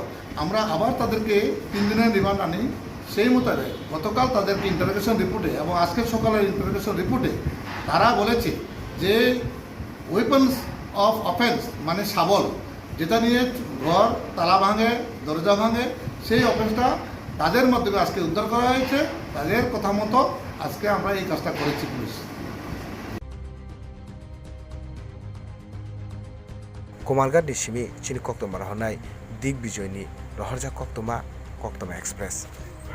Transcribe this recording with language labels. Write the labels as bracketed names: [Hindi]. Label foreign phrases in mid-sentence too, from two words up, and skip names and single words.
[Bangla] আমরা আবার তাদেরকে 3 দিনের রিমান্ড আনি সেই মোতাবেক গতকাল তাদেরকে ইন্টারোগেশন রিপোর্টে এবং আজকের সকালের ইন্টারোগেশন রিপোর্টে তারা বলেছে যে [English] weapons of offence [Bangla] মানে শাবল যেটা নিয়ে ঘর তালা ভাঙে দরজা ভাঙে সেই অফেন্সটা তাদের মাধ্যমে আজকে উদ্ধার করা হয়েছে তাদের কথা মতো আজকে আমরা এই কাজটা করেছি পুলিশ [Kok Borok] Kumarghat ni simi chini koktoma rahonai Digbijoyni Roharja Koktoma Express